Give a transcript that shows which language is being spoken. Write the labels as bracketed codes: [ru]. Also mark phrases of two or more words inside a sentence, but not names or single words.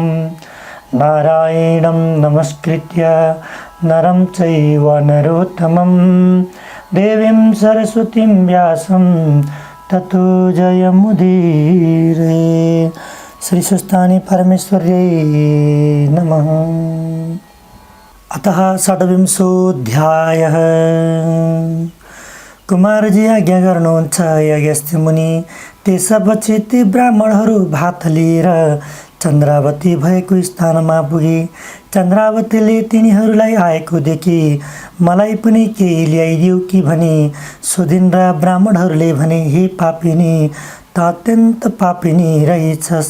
[sa] नारायणं नमस्कृत्य नरं चैव नरोत्तमं देवीं सरस्वतीं व्यासं ततो जयमुदीरये। श्री सुस्तानी परमेश्वर्यै नमः। अतः षड्विंशोऽध्यायः। [ne] कुमारजी आज्ञा गर्नुहुन्छ यज्ञस्थ मुनि। त्यसपछि ती ब्राह्मणहरू भात लिएर चन्द्रावती भएको स्थानमा पुगे। चन्द्रावतीले तिनीहरूलाई आएको देखि मलाई पनि केही ल्याइदिऊ कि भनी सोधिन् र ब्राह्मणहरूले भने, हे पापिनी, त अत्यन्त पापिनी रहेछस्।